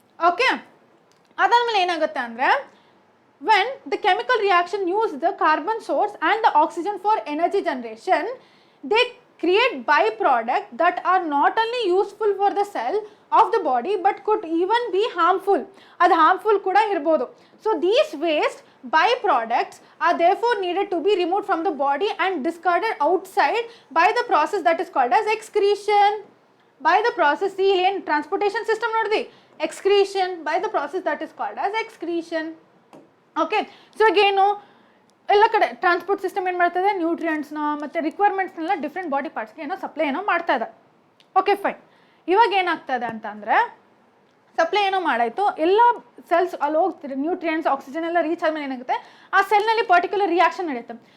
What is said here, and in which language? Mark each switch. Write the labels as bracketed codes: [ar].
[kn] Okay, ಅದಾದ್ಮೇಲೆ ಏನಾಗುತ್ತೆ ಅಂದರೆ, [en] when the chemical reaction use the carbon source and the oxygen for energy generation, they create byproducts that are not only useful for the cell of the body but could even be harmful. [kn] ಅದು harmful ಕೂಡ ಇರ್ಬೋದು. [en] So these waste byproducts are therefore needed to be removed from the body and discarded outside by the process that is called as excretion. By the process, see ಏನು transportation system ನೋಡಿದ್ವಿ, excretion, by the process that is called as excretion. [kn] Okay, so ಈಗೇನು ಎಲ್ಲ ಕಡೆ transport system ಏನು ಮಾಡ್ತದೆ, ನ್ಯೂಟ್ರಿಯೆಂಟ್ಸ್ನ ಮತ್ತು ರಿಕ್ವೈರ್ಮೆಂಟ್ಸ್ನೆಲ್ಲ different body ಪಾರ್ಟ್ಸ್ಗೆ ಏನೋ supply ಏನೋ ಮಾಡ್ತಾ ಇದೆ. Okay fine. ಇವಾಗ ಏನಾಗ್ತದೆ ಅಂತಂದರೆ, ಸಪ್ಲೈ ಏನೋ ಮಾಡಾಯಿತು, ಎಲ್ಲ ಸೆಲ್ಸ್ ಅಲ್ಲಿ ಹೋಗ್ತಿದೆ, ನ್ಯೂಟ್ರಿಯೆಂಟ್ಸ್ ಆಕ್ಸಿಜನ್ ಎಲ್ಲ ರೀಚ್ ಆದಮೇಲೆ ಏನಾಗುತ್ತೆ, ಆ ಸೆಲ್ನಲ್ಲಿ ಪರ್ಟಿಕ್ಯುಲರ್ ರಿಯಾಕ್ಷನ್ ನಡೆಯುತ್ತೆ.